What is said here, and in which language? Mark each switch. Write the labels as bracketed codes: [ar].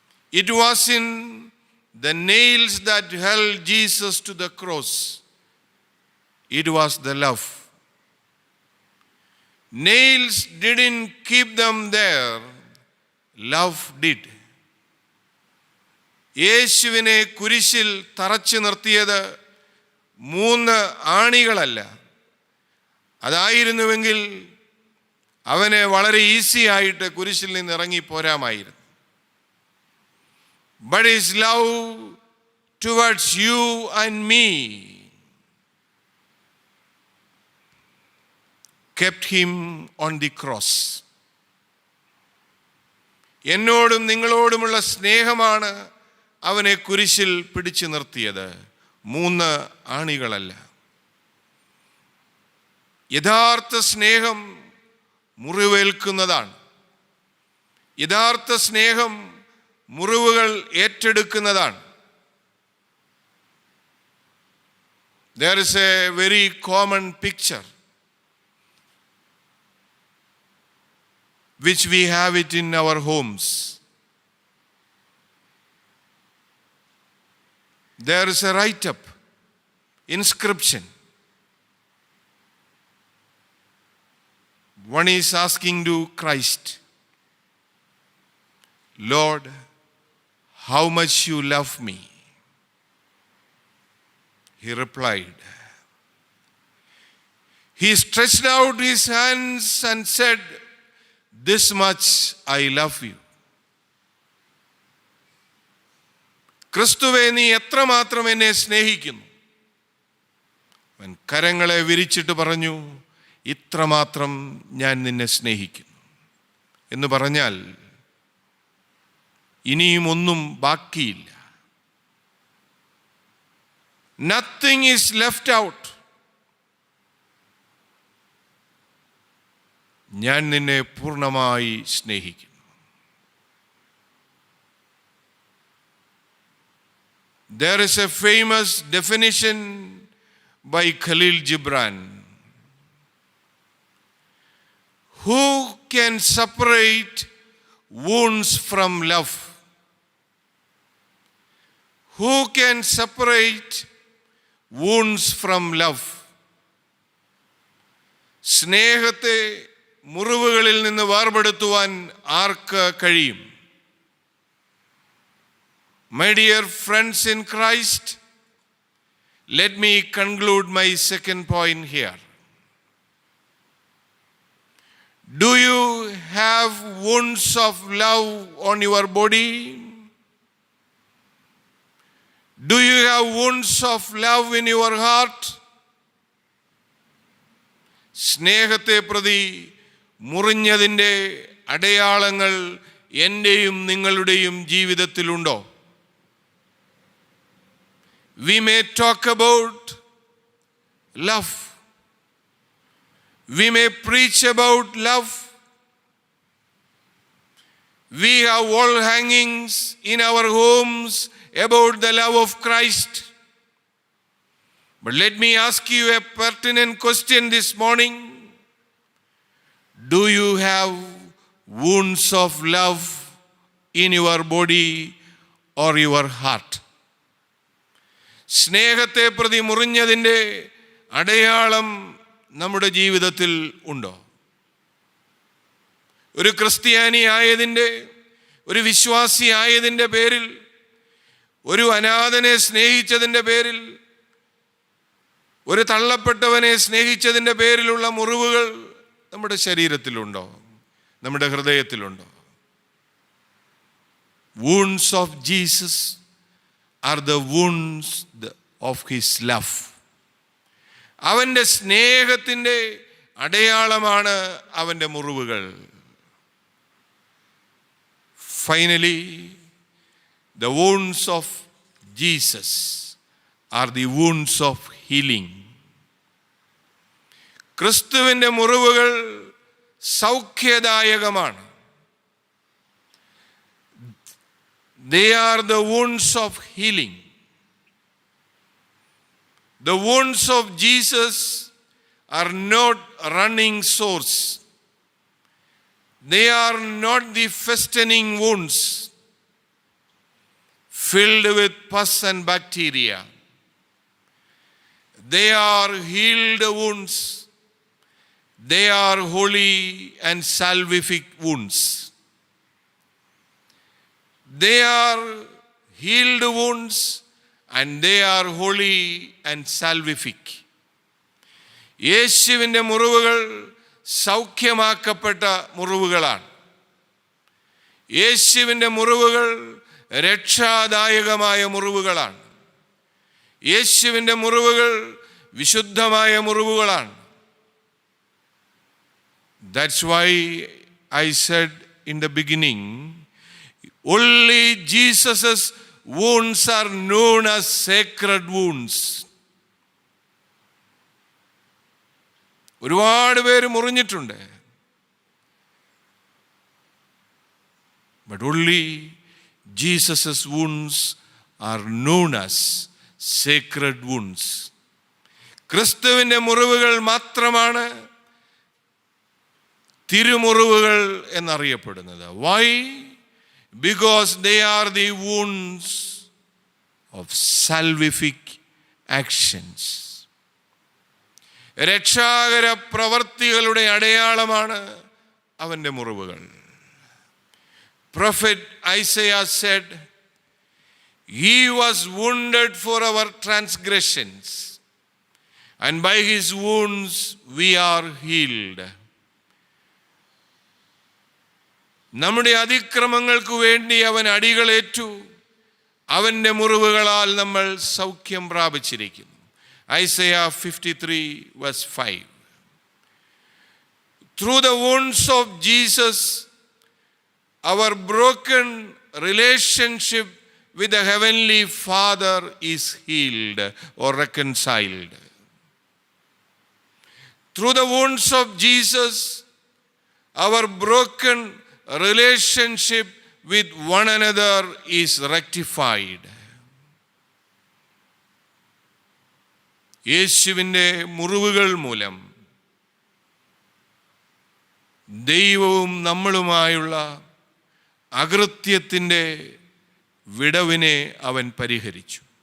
[en] It was in the nails that held Jesus to the cross. It was the love. Nails didn't keep them there. Love did. [ml] യേശുവിനെ കുരിശിൽ തറച്ചു നിർത്തിയത് 3 ആണികളല്ല. അതായിരുന്നുവെങ്കിൽ അവനെ വളരെ easy ആയിട്ട് കുരിശിൽ നിന്ന് ഇറങ്ങി പോരാമായിരുന്നു. [en] But his love towards you and me kept him on the cross. [ml] എന്നോടും നിങ്ങളോടുമുള്ള സ്നേഹമാണ് അവനെ കുരിശിൽ പിടിച്ചു നിർത്തിയത്, 3 ആണികളല്ല. യഥാർത്ഥ സ്നേഹം മുറിവേൽക്കുന്നതാണ്. യഥാർത്ഥ സ്നേഹം മുറിവുകൾ ഏറ്റെടുക്കുന്നതാണ്. [en] There is a very common picture which we have it in our homes. There is a write-up, inscription. One is asking to Christ, Lord, how much you love me? He replied. He stretched out his hands and said, this much I love you. [ml] ക്രിസ്തുവേ, നീ എത്രമാത്രം എന്നെ സ്നേഹിക്കുന്നു. അവൻ കരങ്ങളെ വിരിച്ചിട്ട് പറഞ്ഞു, ഇത്രമാത്രം ഞാൻ നിന്നെ സ്നേഹിക്കുന്നു എന്ന് പറഞ്ഞാൽ ഇനിയും ഒന്നും ബാക്കിയില്ല. [en] Nothing is left out. [ml] ഞാൻ നിന്നെ പൂർണ്ണമായി സ്നേഹിക്കുന്നു. [en] There is a famous definition by Khalil Gibran. Who can separate wounds from love? Who can separate wounds from love? [ml] സ്നേഹത്തെ മുറിവുകളിൽ നിന്ന് വേർപെടുത്തുവാൻ ആർക്ക് കഴിയും? [en] My dear friends in Christ, let me conclude my second point here. Do you have wounds of love on your body? Do you have wounds of love in your heart? [ml] സ്നേഹത്തെ പ്രതി മുറിഞ്ഞതിൻ്റെ അടയാളങ്ങൾ എൻ്റെയും നിങ്ങളുടെയും ജീവിതത്തിലുണ്ടോ? [en] We may talk about love. We may preach about love. We have wall hangings in our homes about the love of Christ. But let me ask you a pertinent question this morning. Do you have wounds of love in your body or your heart? [ml] സ്നേഹത്തെ പ്രതി മുറിഞ്ഞതിൻ്റെ അടയാളം നമ്മുടെ ജീവിതത്തിൽ ഉണ്ടോ? ഒരു ക്രിസ്ത്യാനി ആയതിൻ്റെ, ഒരു വിശ്വാസി ആയതിൻ്റെ പേരിൽ, ഒരു അനാഥനെ സ്നേഹിച്ചതിൻ്റെ പേരിൽ, ഒരു തള്ളപ്പെട്ടവനെ സ്നേഹിച്ചതിൻ്റെ പേരിലുള്ള മുറിവുകൾ നമ്മുടെ ശരീരത്തിലുണ്ടോ? നമ്മുടെ ഹൃദയത്തിലുണ്ടോ? [en] Wounds of Jesus are the wounds of his love. [ml] അവൻ്റെ സ്നേഹത്തിൻ്റെ അടയാളമാണ് അവൻ്റെ മുറിവുകൾ. [en] Finally, the wounds of Jesus are the wounds of healing. [ml] ക്രിസ്തുവിൻ്റെ മുറിവുകൾ സൗഖ്യദായകമാണ്. [en] They are the wounds of healing. The wounds of Jesus are not running sores. They are not the festering wounds filled with pus and bacteria. They are healed wounds. They are holy and salvific wounds. They are healed wounds and they are holy and salvific. [ml] യേശുവിൻ്റെ മുറിവുകൾ സൗഖ്യമാക്കപ്പെട്ട മുറിവുകളാണ്. യേശുവിൻ്റെ മുറിവുകൾ രക്ഷാദായകമായ മുറിവുകളാണ്. യേശുവിൻ്റെ മുറിവുകൾ വിശുദ്ധമായ മുറിവുകളാണ്. [en] That's why I said in the beginning, only Jesus' wounds are known as sacred wounds. [ml] ഒരുപാട് പേര് മുറിഞ്ഞിട്ടുണ്ട്. [en] But only Jesus' wounds are known as sacred wounds. [ml] ക്രിസ്തുവിൻ്റെ മുറിവുകൾ മാത്രമാണ് തിരുമുറിവുകൾ എന്നറിയപ്പെടുന്നത്. [en] Why? Because they are the wounds of salvific actions. [ml] രക്ഷാകര പ്രവർത്തികളുടെ അടയാളമാണ് അവൻ്റെ മുറിവുകൾ. [en] Prophet Isaiah said, "He was wounded for our transgressions, and by his wounds we are healed." [ml] നമ്മുടെ അതിക്രമങ്ങൾക്ക് വേണ്ടി അവൻ അടികളേറ്റു, അവൻ്റെ മുറിവുകളാൽ നമ്മൾ സൗഖ്യം പ്രാപിച്ചിരിക്കുന്നു. [en] Isaiah 53 verse 5. Through the wounds of Jesus, our broken relationship with the Heavenly Father is healed or reconciled. Through the wounds of Jesus, our broken relationship with one another is rectified. [ml] യേശുവിൻ്റെ മുറിവുകൾ മൂലം ദൈവവും നമ്മളുമായുള്ള അകൃത്യത്തിൻ്റെ വിടവിനെ അവൻ പരിഹരിച്ചു.